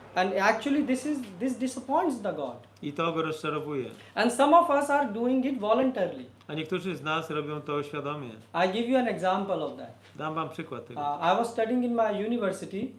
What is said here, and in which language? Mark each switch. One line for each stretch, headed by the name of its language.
English: and actually this disappoints the God.
Polish: i to go rozczarowuje.
English: And some of us are doing it voluntarily.
Polish: A niektórzy z nas robią to świadomie.
English: I give you an example of that.
Polish: Dam wam przykład tego.
English: I was studying in my university,